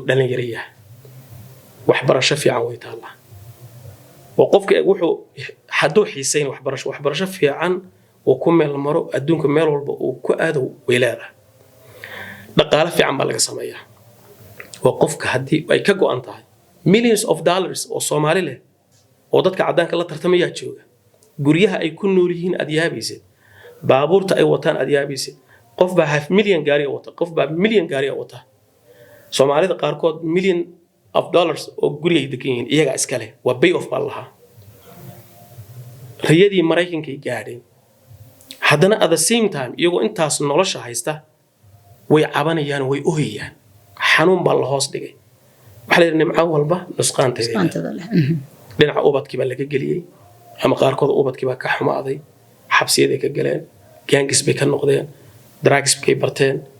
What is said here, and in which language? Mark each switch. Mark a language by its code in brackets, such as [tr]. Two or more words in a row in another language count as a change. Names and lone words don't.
[so] dhalinyaro yahay wax barasho fiican way taala oo qofka wuxuu hadduu xiisayn wax barasho fiican oo ku meel maro adduunka meel walba uu ku aado weelaada dhaqaale fiican baa laga sameeyaa oo qofka haddii ay ka go'an tahay [en] millions of dollars [so] oo Soomaali leh oo dadka cadaanka la tartamaya jooga guryaha ay ku nool yihiin aad yaabaysid baabuurta ay wataan aad yaabaysid qof baa [en] half million [so] gaari wata qof baa million gaari wata Soomaalida qaarkood [en] million of dollars [so] oo guriga degan yihiin iyaga iska leh waa [en] pay off [so] baa lahaa riyadii Mareykanka ay gaadheen haddana [en] at the same time [so] iyagoo intaas nolosha haysta way cabanayaan way ooyayaan xanuun baa la hoos dhigay waxa la yiraahdaa nimco walba nusqaanteeda leh dhinaca ubadkii baa laga geliyay ama qaarkood ubadkii baa ka xumaaday xabsiyaday ka galeen gaangis bay ka noqdeen drugs bay barteen